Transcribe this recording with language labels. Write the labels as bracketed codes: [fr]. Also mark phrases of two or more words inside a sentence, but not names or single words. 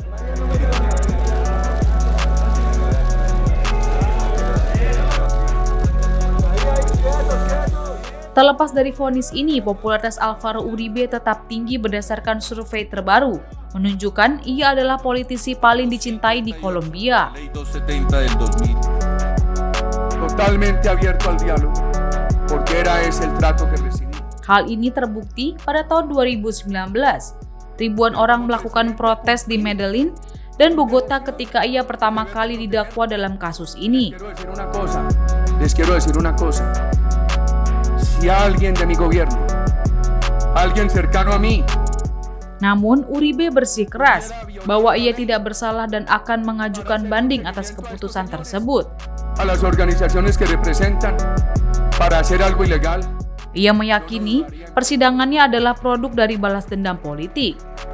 [id] Terlepas dari vonis ini, popularitas Álvaro Uribe tetap tinggi berdasarkan survei terbaru, menunjukkan ia adalah politisi paling dicintai di Kolombia. [es] Totalmente abierto al diálogo. [id] Hal ini terbukti pada tahun 2019. Ribuan orang melakukan protes di Medellin dan Bogota ketika ia pertama kali didakwa dalam kasus ini. [es] Les quiero decir una cosa. Si alguien de mi gobierno, alguien cercano a mí. [id] Namun, Uribe bersikeras bahwa ia tidak bersalah dan akan mengajukan banding atas keputusan tersebut. [es] A las organizaciones que representan para hacer algo ilegal. [id] Ia meyakini persidangannya adalah produk dari balas dendam politik.